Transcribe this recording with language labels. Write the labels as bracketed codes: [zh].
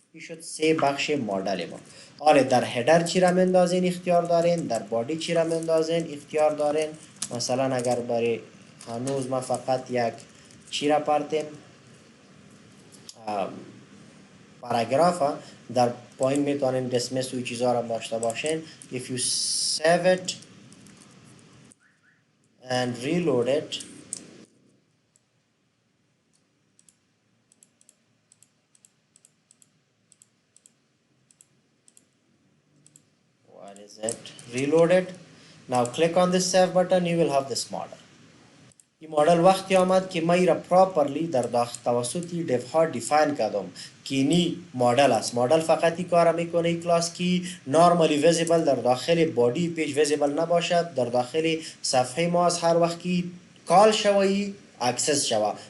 [fa] این شد سه بخش مدل ما. حالا در هیدر چی را مندازین اختیار دارین، در بادی چی را مندازین اختیار دارین. مثلا اگر برای هنوز ما فقط یک چی را پرتیم پاراگراف در پایین میتونین dismiss و چیزا را داشته باشین. [en] if you save it and reload it what is it reload it. now click on this save button you will have this model. [fa] این مدل وقتی آمد که من را پراپرلی در توسط دیو ها دیفاین کردم که اینی مدل است. مدل فقط این کار میکنه این کلاس که نورمالی ویزیبل در داخل بادی پیج ویزیبل نباشد، در داخل صفحه ما از هر وقت که کال شوی اکسس شوه.